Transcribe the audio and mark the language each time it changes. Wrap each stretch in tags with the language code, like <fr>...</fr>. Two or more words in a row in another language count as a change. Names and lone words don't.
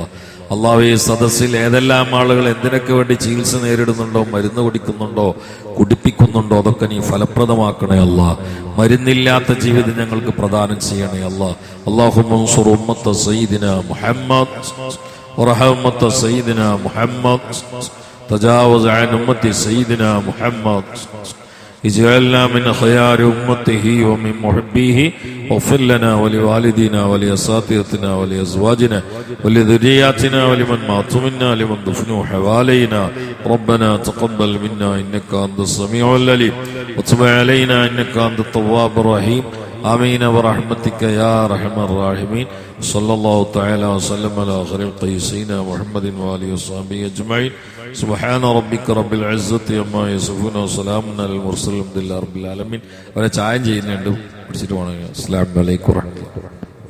<ml>അള്ളാഹു ഈ സദസ്സിൽ ഏതെല്ലാം ആളുകൾ എന്തിനൊക്കെ വേണ്ടി ചികിത്സ നേരിടുന്നുണ്ടോ, മരുന്ന് കുടിക്കുന്നുണ്ടോ, കുടിപ്പിക്കുന്നുണ്ടോ, അതൊക്കെ നീ ഫലപ്രദമാക്കണേ അല്ലാഹ്. മരുന്നില്ലാത്ത ജീവിതം ഞങ്ങൾക്ക് പ്രദാനം ചെയ്യണേ അല്ലാഹ്.</ml> <ar>اللهم انصر أمة سيدنا محمد وارحم أمة سيدنا محمد، تجاوز عن أمة سيدنا محمد. اجعلنا من خيار أمته ومن محبيه واغفر لنا ولوالدينا ولأساتذتنا ولأزواجنا ولذرياتنا ولمن ماتوا منا لمن دفنوا حوالينا ربنا تقبل منا إنك أنت السميع العليم وتب علينا إنك أنت التواب الرحيم آمين برحمتك يا أرحم الراحمين صلى الله تعالى وسلم على خير القيسين محمد وآله وصحبه أجمعين سبحان ربك رب العزة عما يصفون وسلام على المرسلين الحمد لله رب العالمين.</ar> <ml>അവരെ ചായം ചെയ്യുന്നുണ്ട്. പിടിച്ചിട്ട് പോകണം.</ml> <ar>السلام عليكم ورحمة الله.</ar>